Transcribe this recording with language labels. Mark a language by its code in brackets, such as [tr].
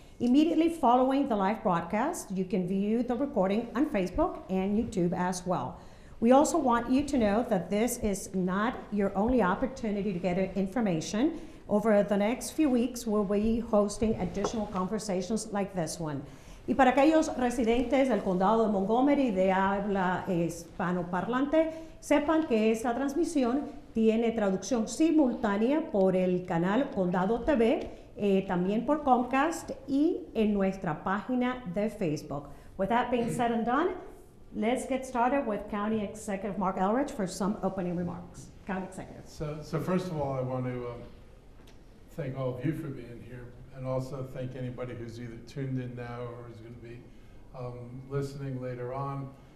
[en] Immediately following the live broadcast, you can view the recording on Facebook and YouTube as well. We also want you to know that this is not your only opportunity to get information. Over the next few weeks, we'll be hosting additional conversations like this one. [es] Y para aquellos residentes del condado de Montgomery de habla hispanoparlante, sepan que esta transmisión tiene traducción simultánea por el canal Condado TV, también por Comcast y en nuestra página de Facebook. [en] With that being said and done, let's get started with County Executive Marc Elrich for some opening remarks. County Executive. So first of all, I want to thank all of you for being here, and also thank anybody who's either tuned in now or is going to be listening later on.